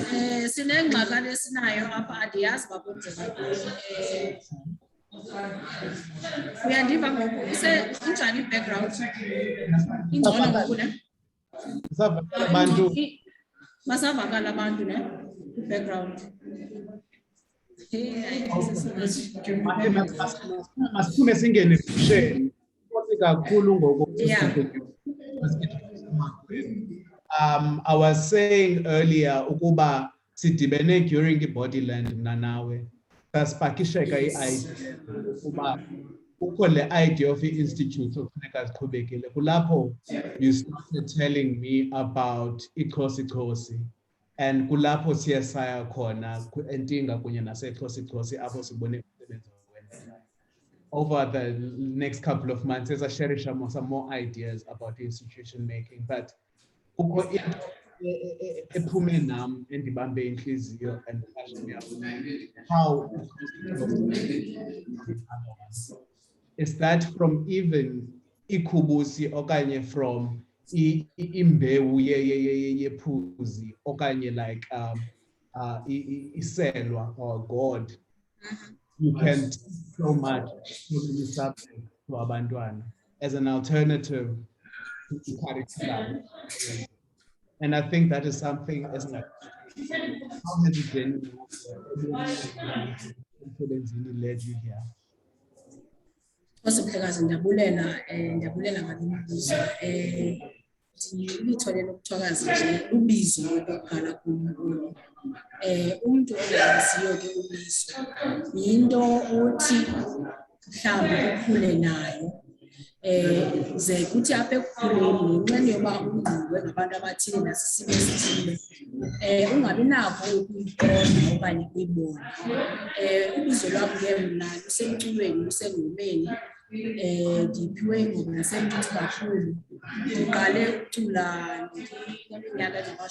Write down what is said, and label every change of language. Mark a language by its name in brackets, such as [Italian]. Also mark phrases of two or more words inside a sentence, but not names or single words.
[Xhosa] Sinengxaki esinayo apha andiyazi uba kwenzeka uyandiva ngoku injani i-background ingcono ngoku ne basavakala abantu ne i-background masiphume singene ebusheni kakhulu ngoku. [English] I was saying earlier [Xhosa] ukuba sidibene during i-Bodyland mna nawe sasipakisheka i-idea ukuba kukho le [English] idea of [Xhosa] i-institute okufuneka ziqhubekile kulapho [English] you started telling me about [Xhosa] i-Chosi and kulapho siye saya khona entinga kunye nase-Chosi apho sibone umsebenzi owenzayo. [English] Over the next couple of months as I share some more ideas about the institution making, but [Xhosa] kukho into ephume nam endibambe inhliziyo [English] and how is that from even [Xhosa] ikhubusi okanye [English] from [Xhosa] imbewu yephuzi okanye [English] like iselwa or God. You can teach so much so many subjects to abantwana as an alternative to curriculum. And I think that is something as like how has it been led you here? [Xhosa] Mhlekazi ndiyabulela ngalibuzo ndiyithole Mthwakazi nje ubizo lokuqala kumuntu umuntu ongaziyo ke ubizo yinto othi mhlawumbe ukhule nayo ze kuthi apha ekukhuleni ngenxa yoba ungqingwe ngabantu abathile nasisimo esithile ungabi nakho ukuyiqonda okanye ukuyibona ubizo lwam ke mna lusemculweni lusengomeni ndiphiwe ingoma yasemncinci kakhulu ndiqale ukucula ngeminyaka